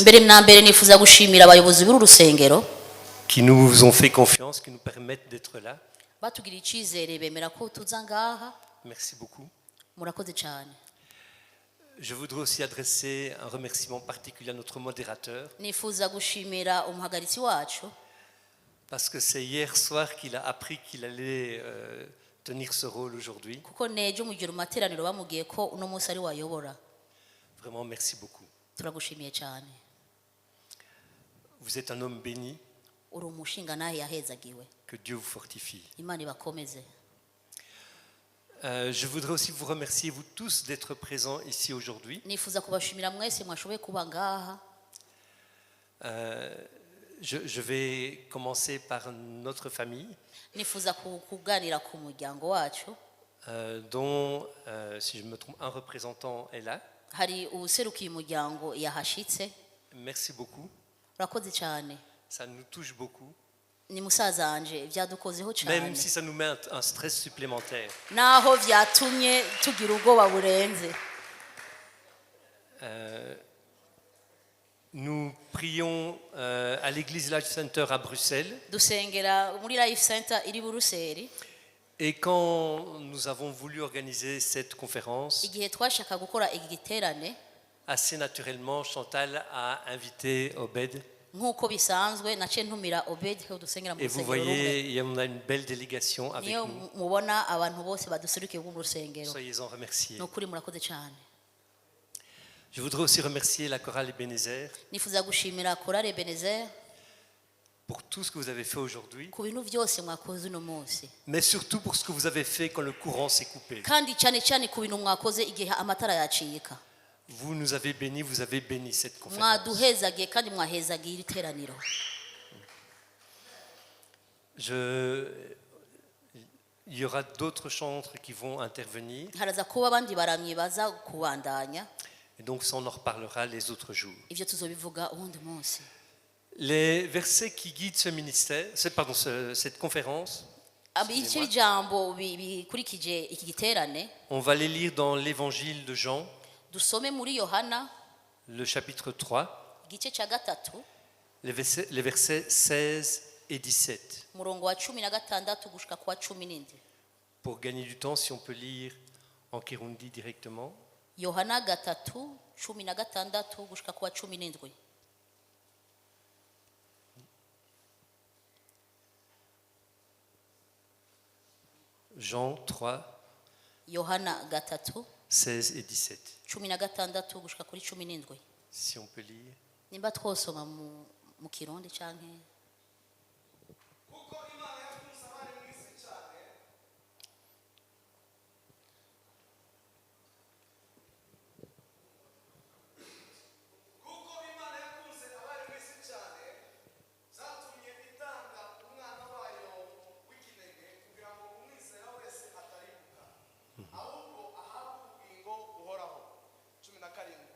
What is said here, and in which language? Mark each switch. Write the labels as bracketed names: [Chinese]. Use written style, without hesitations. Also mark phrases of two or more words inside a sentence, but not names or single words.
[Rundi] Mbere na mbere nifuza gushimira abayobozi b'uru rusengero [French] qui nous ont fait confiance, qui nous permettent d'être là. [Rundi] batugira icizere bemera ko tuza ngaha. [French] Merci beaucoup. [Rundi] Murakoze cyane. [French] Je voudrais aussi adresser un remerciement particulier à notre modérateur, [Rundi] Nifuza gushimira umuhagaritsi wacu [French] parce que c'est hier soir qu'il a appris qu'il allait tenir ce rôle aujourd'hui. [Rundi] kuko nejo mu gihe materaniro bamubwiye ko uno munsi ari wayobora. [French] Vraiment, merci beaucoup. [Rundi] Turagushimiye cyane. [French] Vous êtes un homme béni, [Rundi] Uri umushinga nahe yahezagiwe. [French] que Dieu vous fortifie. [Rundi] Imana ibakomeze. [French] Je voudrais aussi vous remercier, vous tous, d'être présents ici aujourd'hui. [Rundi] Nifuza kubashimira mwese mwashoboye kuba ngaha. [French] Je vais commencer par notre famille, [Rundi] Nifuza kuganira ku muryango wacu. [French] dont, si je me trompe, un représentant est là. [Rundi] Hari userukiye umuryango yahashitse. [French] Merci beaucoup. [Rundi] Urakoze cyane. [French] Ça nous touche beaucoup, [Rundi] Ni musaza wanje byadukozeho [French] même [Rundi] cyane. [French] si ça nous met un stress supplémentaire. [Rundi] Naho byatumye tugira ubwoba burenze. [French] Nous prions à l'église Life Center à Bruxelles. [Rundi] dusengera muri life center iri buruseli. [French] Et quand nous avons voulu organiser cette conférence, [Rundi] Igihe twashaka gukora iki giterane [French] assez naturellement, Chantal a invité Obed. [Rundi] nk'uko bisanzwe naciye ntumira Obed ko dusengera mu [French] Et vous [Rundi] rusengero rumwe. [French] voyez, on a une belle délégation avec [Rundi] Niyo [French] nous. [Rundi] mubona abantu bose baduserukiye mu rusengero. [French] Soyez-en remerciés. [Rundi] Nukuri murakoze cyane. [French] Je voudrais aussi remercier la chorale Ebenezer [Rundi] Nifuza gushimira Korale Ebenezer [French] pour tout ce que vous avez fait aujourd'hui, [Rundi] ku bintu byose mwakoze uno munsi. [French] mais surtout pour ce que vous avez fait quand le courant s'est coupé. [Rundi] Kandi cyane cyane ku bintu mwakoze igihe amatara yacika. [French] Vous nous avez bénis, vous avez béni cette conférence. [Rundi] Mwaduhezagiye kandi mwahezagiye iri teraniro. [French] Il y aura d'autres chantres qui vont intervenir, [Rundi] Haraza kuba abandi baramyi baza kubandanya. [French] et donc ça on en reparlera les autres jours. [Rundi] Ivyo tuzobivuga uwundi munsi. [French] Les versets qui guident ce ministère, cette conférence, [Rundi] Ibice bijambo bikurikije iki giterane [French] on va les lire dans l'évangile de Jean, [Rundi] dusome muri Yohana [French] le chapitre 3, [Rundi] igice cya gatatu [French] les versets 16 et 17. [Rundi] umurongo wa 16 gushika ku wa 17. [French] Pour gagner du temps, si on peut lire en Kirundi directement. [Rundi] Yohana gatatu 16 gushika ku wa 17. [French] Jean 3, [Rundi] Yohana gatatu [French] 16 et 17. [Rundi] 16 gushika kuri 17. [French] Si on peut lire. [Rundi] Nimba twosoma mu kirundi canke kuko imana yakunze abari mu isi cyane kuko imana yakunze abari mu isi cyane zatumye itanga umwana wayo w'ikinege kugira ngo umwizera wese ataribuka ahubwo ahabwe ubugingo buhoraho 17.